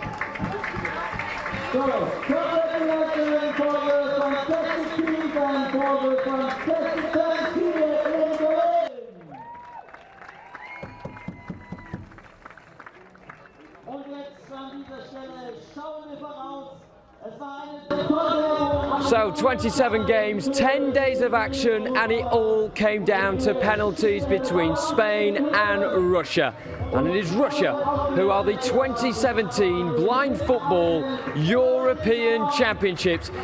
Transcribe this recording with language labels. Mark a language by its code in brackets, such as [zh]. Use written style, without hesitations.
[en] So, congratulations for the fantastic team and for the fantastic time here in Berlin. [de] Und jetzt an dieser Stelle schauen wir voraus. Es war eine [en] So 27 games, 10 days of action, and it all came down to penalties between Spain and Russia. And it is Russia who are the 2017 Blind Football European Championships.